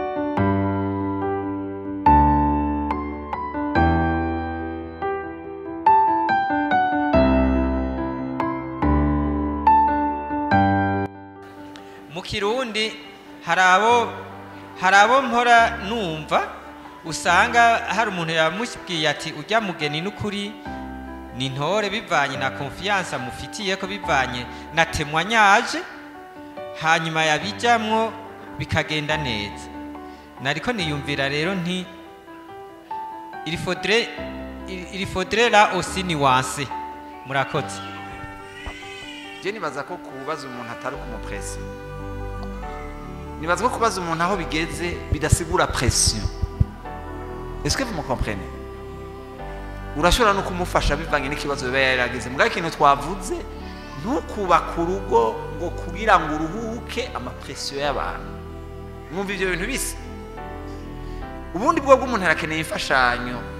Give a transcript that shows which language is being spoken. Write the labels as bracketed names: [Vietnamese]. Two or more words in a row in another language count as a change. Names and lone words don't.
[Rundi] Mu Kirundi harabo mpora numva usanga hari umuntu yamushikiye ati ujya mugeni n'ukuri ni ntore bivanye na confiance mufitiye ko bivanye na témoignage hanyuma yabijamwo bikagenda neza. Nariko niyumvira rero nti [French] il faudrait là aussi nuancer. [Rundi] Murakoze. Je nibaza ko kubaza umuntu atari kumupresse. Nibaza ko kubaza umuntu aho bigeze bidasigura pression. [French] Est-ce que vous me comprenez? [Rundi] Urashobora no kumufasha bivanye n'ikibazo biba yarageze. Mbwa ikintu twavuze ntukubaka urugo ngo kugira ngo uruhuke amapression y'abantu. Mwumva ivyo bintu bise. Ubundi bwo bw'umuntu arakeneye imfashanyo.